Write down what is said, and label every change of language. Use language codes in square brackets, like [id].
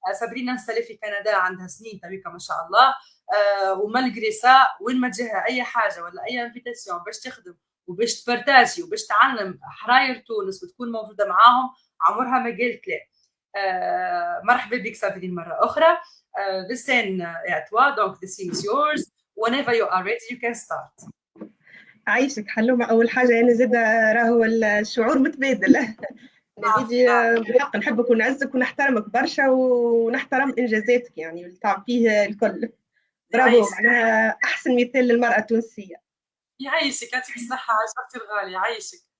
[ar] صابرين انستالي في كندا عندها سنين تويكا ما شاء الله. ومالغري سا وين ما تجيها اي حاجه ولا اي انفيتاسيون باش تخدم وباش تبارتاجي وباش تعلم حراير تونس وتكون موجوده معاهم، عمرها ما قالت لا. مرحبا بك صابرين مره اخرى. [en] The scene [fr] est à toi, donc [en] the scene is yours. Whenever you are ready, you can start. [ar] عايشك حلومة. أول حاجة أنا زاد راهو الشعور متبادل. نزيدي بحق نحبك ونعزك ونحترمك برشا ونحترم إنجازاتك يعني اللي تعطيه الكل. برافو، معناها أحسن مثال للمرأة التونسية. يعيشك، يعطيك الصحة عشرتي الغالية، يعيشك.